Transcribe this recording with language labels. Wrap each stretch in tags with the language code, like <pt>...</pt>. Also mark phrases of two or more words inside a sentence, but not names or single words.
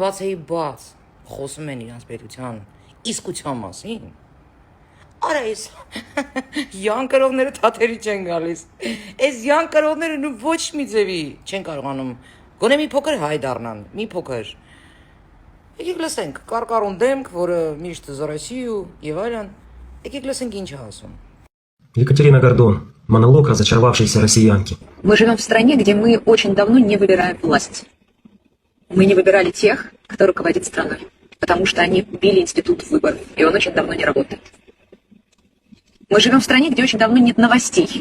<hy>բաց խոսում են իրանց պետության իսկության մասին։ Արա այս յանկրովները թաթերի չեն գալիս, այս յանկրովները նու ոչ մի ձևի չեն կարողանում, գոնե մի փոքր հայ դառնան, մի փոքր։ Եկեք լսենք, կարկառուն դեմք, որը միշտ զորացիու եւ այլն, եկեք լսենք ինչ է ասում։</hy> <ru>Екатерина Гордон. Монолог разочаровавшейся россиянки. Мы живем в стране, где мы очень давно не выбираем власть. Мы не выбирали тех, кто руководит страной, потому что они убили институт выборов, и он очень давно не работает. Мы живем в стране, где очень давно нет новостей.</ru>